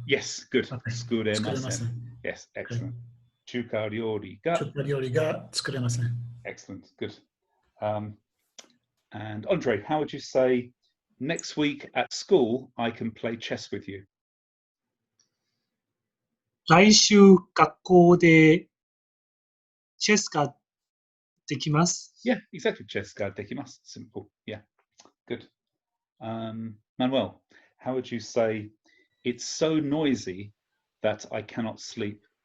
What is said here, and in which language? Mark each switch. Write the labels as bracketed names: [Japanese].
[English] Yes, good. Okay. [Japanese] Tsukuremasen. [English] Yes, excellent. [Japanese] Chuka ryori ga. Chuka ryori ga tsukuremasen. [English] Excellent, good. And Andre, how would you say, next week at school I can play chess with you? [Japanese] 来週学校でチェスができます。 [English] Yeah, exactly. [Japanese] Chess ga dekimasu. [English] Simple. Yeah, good. Manuel, how would you say, it's so noisy that I cannot sleep?